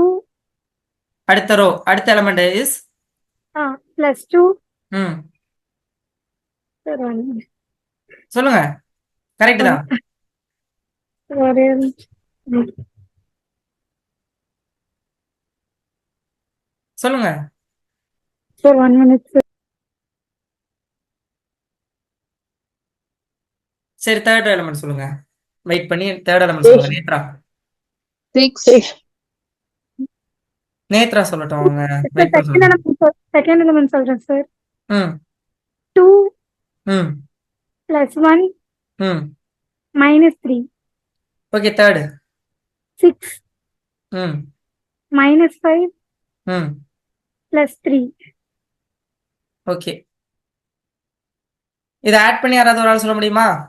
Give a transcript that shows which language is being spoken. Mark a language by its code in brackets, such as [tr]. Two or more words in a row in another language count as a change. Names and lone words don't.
[ta] அடுத்த ரோ அடுத்த [en] element is plus 2. ம் Sir, 1 [ta] சொல்லுங்க. கரெக்ட் தான். சொல்லுங்க. [en] Sir, 1 minute, sir. [ta] சரி, [en] third element [ta] சொல்லுங்க. வெயிட் பண்ணி [en] third element [ta] சொல்லுங்க. நேத்ரா 6 நேத்ரா சொல்லட்டும். அவங்க Sir, வெயிட் பண்ண second சொல்லுங்க. [en] element, sir. Second element சொல்றேன், sir. ம் 2 ம் plus 1 ம் minus 3. [ta] ஓகே, தேர்ட். [en] 6 ம் minus 5 ம் plus 3. [ta] ஓகே, இதை ஆட் பண்ணி யாராவது ஒரு ஆள் சொல்ல முடியுமா?